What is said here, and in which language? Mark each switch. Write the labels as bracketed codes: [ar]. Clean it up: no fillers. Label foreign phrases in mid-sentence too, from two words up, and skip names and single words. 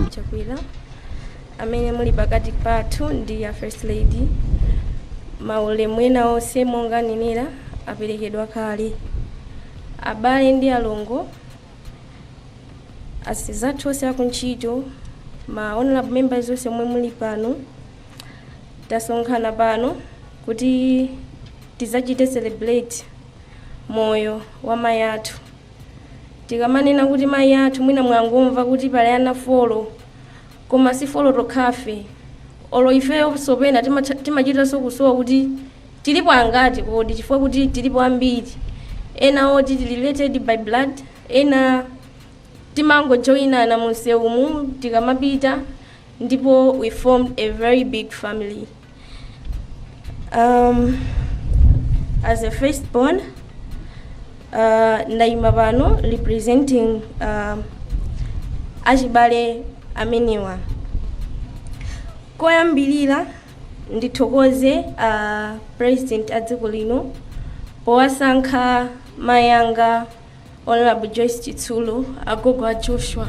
[ny] Chakwera amene muli pakati pathu ndi ya First Lady, maulemu ena onse monga nenera aperekedwa kale, abale ndi alongo, asizathu onse akuntchito, ma [en] honorable members [ny] onse omwe muli pano, tasonkhana pano kuti tizachite celebrate moyo wa mayi athu. Tikamanena kuti mayi athu mwina mwangomva kuti pali ana folo, koma si folo tokhafe. Olo ifeyo sopena timachitanso kusowa kuti tilipo angati kodi, chifukwa kuti tilipo ambiri. Ena oti [en] related by blood, [ny] ena timangojoyinana munsewumu tikamapita, ndipo [en] we formed a very big family. As a firstborn, [ny] ndaima pano representing achibale amenewa. Koyambilira ndithokoze president a dziko lino powasankha mayi anga Honorable Joyce Chitsulo, agogo a Joshua.